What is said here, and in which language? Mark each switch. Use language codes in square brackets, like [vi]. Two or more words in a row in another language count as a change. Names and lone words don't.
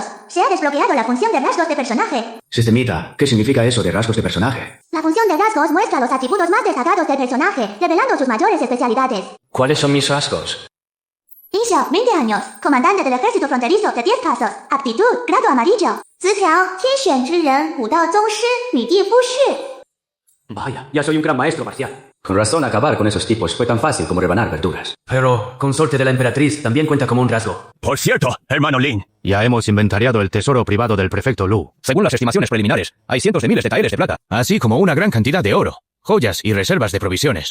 [es] Se ha desbloqueado la función de rasgos de personaje. Sistemita, ¿qué significa eso de rasgos de personaje? La función de rasgos muestra los atributos más destacados del personaje, revelando sus mayores especialidades. ¿Cuáles son mis rasgos? Xiao, 20 años. Comandante del ejército fronterizo de 10 pasos. Aptitud, grado amarillo. Zitiao, [zh] 天选之人，武道宗师，女帝夫士。 [es] Vaya, ya soy un gran maestro marcial. Con razón, acabar con esos tipos fue tan fácil como rebanar verduras. Pero, consorte de la emperatriz también cuenta como un rasgo. Por cierto, hermano Lin. Ya hemos inventariado el tesoro privado del prefecto Lu. Según las estimaciones preliminares, hay cientos de miles de taeles de plata, así como una gran cantidad de oro, joyas y reservas de provisiones.